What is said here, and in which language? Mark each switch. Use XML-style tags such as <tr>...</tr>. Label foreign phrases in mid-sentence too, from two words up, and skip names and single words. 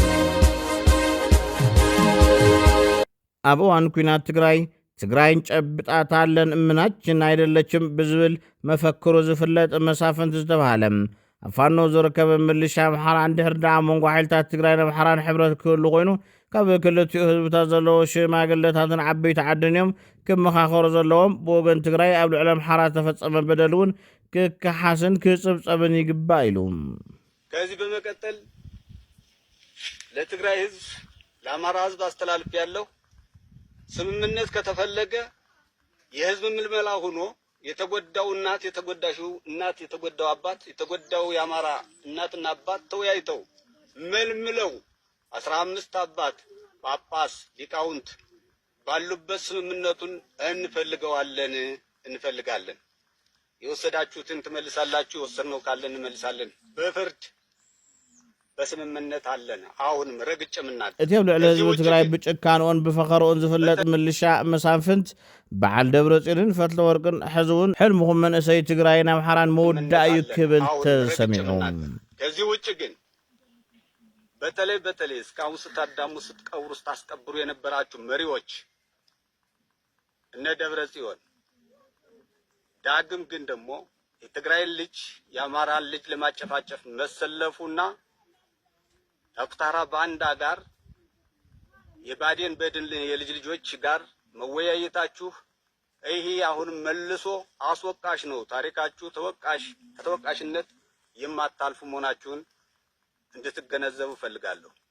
<ti>ኣብ እዋን ኩናት ትግራይን</ti> <am>ጨብጣታ ኣለን እምናችን አይደለችም</am> <ti>ብዝብል መፈክሩ ዝፍለጥ መሳፍንት ዝተባሃለ ኣብ ፋኖ ዝርከብ ምልሻ ኣምሓራ እንድሕር ዳኣ መንጎ ሓይልታት ትግራይን ኣምሓራን ሕብረት ክህሉ ኮይኑ ካብ ክልቲኡ ህዝብታት ዘለዎ ሽማግለታትን ዓበይቲ ዓድን እዮም ክመኻኸሩ ዘለዎም ብወገን ትግራይ ኣብ ልዕሊ ኣምሓራ ተፈጸመ በደል እውን ክከሓስን ክጽብጸብን ይግባእ ኢሉ።</ti> <am>ከዚህ በመቀጠል ለትግራይ ህዝብ ለአማራ ህዝብ አስተላልፍ ያለው ስምምነት ከተፈለገ የህዝብ ምልመላ ሆኖ የተጎዳው እናት የተጎዳሽው እናት የተጎዳው አባት የተጎዳው የአማራ እናትና አባት ተወያይተው መልምለው 15 አባት ጳጳስ ሊቃውንት ባሉበት ስምምነቱን እንፈልጋለን። የወሰዳችሁትን ትመልሳላችሁ፣ የወሰድነው ካለ እንመልሳለን። በፍርድ በስምምነት አለን። አሁንም ረግጭምና</am> <ti>እቲ ኣብ ልዕሊ ህዝቢ ትግራይ ብጭካንኦን ብፈኸርኦን ዝፍለጥ ምልሻ መሳፍንት በዓል ደብረጽዮንን ፈትለወርቅን ሕዝውን ሕልምኹም መንእሰይ ትግራይን ኣምሓራን መውዳእ እዩ ክብል ተሰሚዑ።</ti> <am>ከዚህ ውጭ ግን በተለይ እስካሁን ስታዳሙ ስትቀብሩ ስታስቀብሩ የነበራችሁ መሪዎች እነ ደብረጽዮን ዳግም ግን ደግሞ የትግራይን ልጅ የአማራን ልጅ ለማጨፋጨፍ መሰለፉና ዶክተር ባንዳ ጋር የባዴን በድን የልጅ ልጆች ጋር መወያየታችሁ ይሄ አሁን መልሶ አስወቃሽ ነው። ታሪካችሁ ተወቃሽነት የማታልፉ መሆናችሁን እንድትገነዘቡ ፈልጋለሁ።</am>